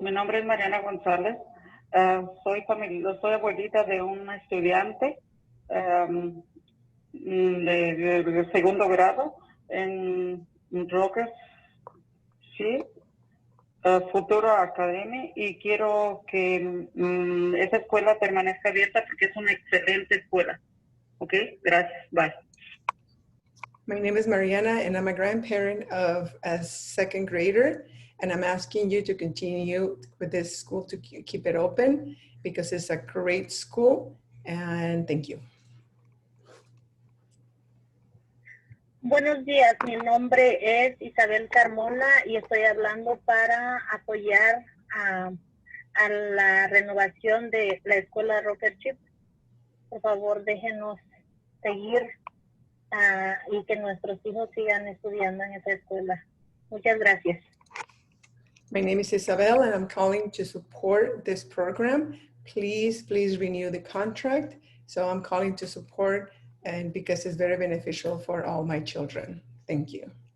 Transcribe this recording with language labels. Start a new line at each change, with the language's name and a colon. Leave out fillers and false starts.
Spanish: Mi nombre es Mariana González. Soy abuelita de un estudiante de segundo grado en Rocketshire Ship Futuro Academy, y quiero que esa escuela permanezca abierta porque es una excelente escuela. Ok, gracias. Bye.
English: My name is Mariana, and I'm a grandparent of a second grader, and I'm asking you to continue with this school to keep it open because it's a great school, and thank you.
Spanish: Buenos días, mi nombre es Isabel Carmona y estoy hablando para apoyar a la renovación de la escuela Rocket Ship. Por favor, déjenos seguir y que nuestros hijos sigan estudiando en esa escuela. Muchas gracias.
English: My name is Isabel, and I'm calling to support this program. Please renew the contract. So I'm calling to support, and because it's very beneficial for all my children. Thank you.